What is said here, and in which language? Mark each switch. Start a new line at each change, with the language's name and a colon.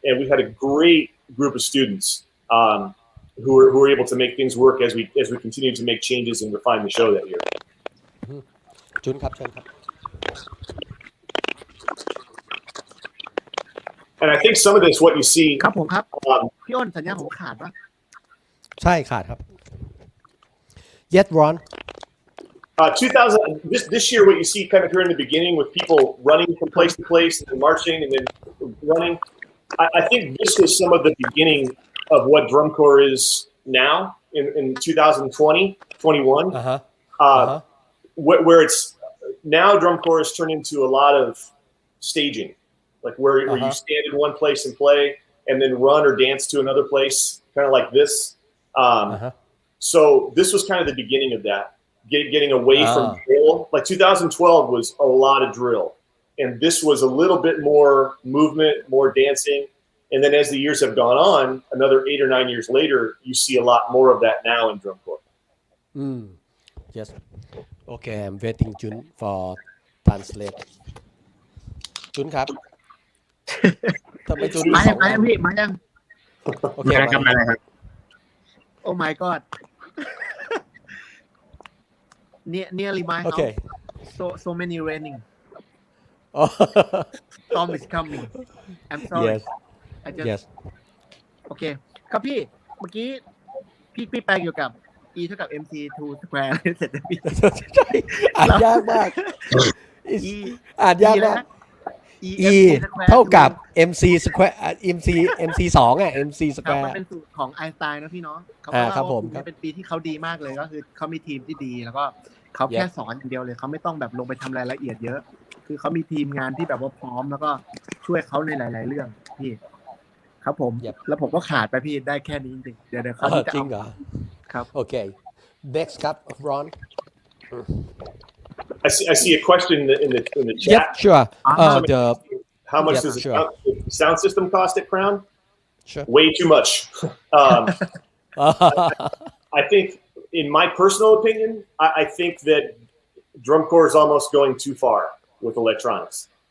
English: And we had a great group of students who were able to make things work as we continued to make changes and refine the show that year.
Thai: จุนครับเชิญครับ
English: And I think some of this, what you see.
Thai: ครับผมครับพี่อ้นสัญญาผมขาดปะ ใช่ขาดครับ
English: Yes
Thai: Ron
English: 2000. This year, what you see kind of here in the beginning with people running from place to place and then marching and then running. I think this was some of the beginning of what drum corps is now in 2020, 21. Where it's now drum corps has turned into a lot of staging, like where you stand in one place and play and then run or dance to another place, kind of like this. So this was kind of the beginning of that, getting away from drill. Like 2012 was a lot of drill. And this was a little bit more movement, more dancing. And then as the years have gone on, another 8 or 9 years later, you see a lot more of that now in drum corps. Yes. Okay, I'm waiting Jun for translate.
Thai: Jun ครับทำไมจุน มายังพี่มายัง โอเคมาแล้วครับ
English: Oh my god nearly my house Okay. so many raining Oh. storm is coming I'm sorry Yes. I just Yes.
Thai: โอเคครับพี่เมื่อกี้พี่แปลเกี่ยวกับ E เท่ากับ MC2 square เสร็จแล้วพี่ ใช่อ่านยากมาก อ่านยากมาก E เท่ากับ MC square MC 2 อ่ะ MC ครับ
English: square
Thai: มันเป็นสูตรของไอน์สไตน์นะพี่เนาะเขา ครับผม ว่าเป็นปีที่เขาดีมากเลยก็คือเขามีทีมที่ดีแล้วก็เขาแค่สอนอย่างเดียวเลยเขาไม่ต้องแบบลงไปทำรายละเอียดเยอะคือเขามีทีมงานที่แบบว่าพร้อมแล้วก็ช่วยเขาในหลายๆเรื่องพี่ครับผมแล้วผมก็ขาดไปพี่ได้แค่นี้จริงๆเดี๋ยวเขาจะ จริงเหรอ ครับ โอเค next ครับ Ron
English: I see a question in the chat. Yep, sure. How much does sure. the sound system cost at Crown? Sure. Way too much. I think, in my personal opinion, I think that drum corps is almost going too far with electronics.